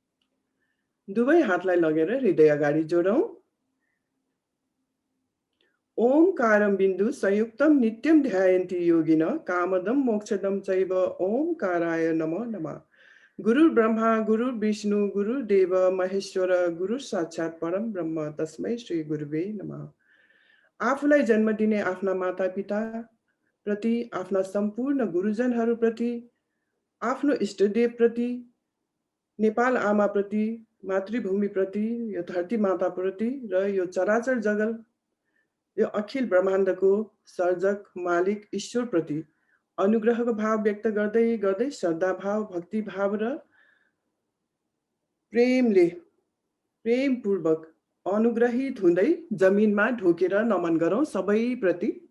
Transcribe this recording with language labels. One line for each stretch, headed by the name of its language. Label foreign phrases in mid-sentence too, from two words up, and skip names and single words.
Nepali: दुवै हातलाई लगेर हृदय अगाडि जोडौँ।
Sanskrit: ओंकारं बिन्दु संयुक्तं नित्यं ध्यायन्ति योगिनः कामदं मोक्षदं चैव ओंकाराय नमो नमः। गुरु ब्रह्मा गुरु विष्णु गुरुदेव महेश्वर गुरु साक्षात् परम ब्रह्म तस्मै श्री गुरुवे नमः।
Nepali: आफूलाई जन्म दिने आफ्ना माता पिता प्रति, आफ्ना सम्पूर्ण गुरुजनहरू प्रति, आफ्नो इष्टदेव प्रति, नेपाल आमा प्रति, मातृभूमि प्रति, यो धरती माता प्रति र यो चराचर जगत, यो अखिल ब्रह्माण्डको सर्जक मालिक ईश्वर प्रति अनुग्रहको भाव व्यक्त गर्दै गर्दै श्रद्धा भाव, भक्ति भाव र प्रेमपूर्वक अनुग्रहित हुँदै जमिनमा ढोकेर नमन गरौँ सबै प्रति।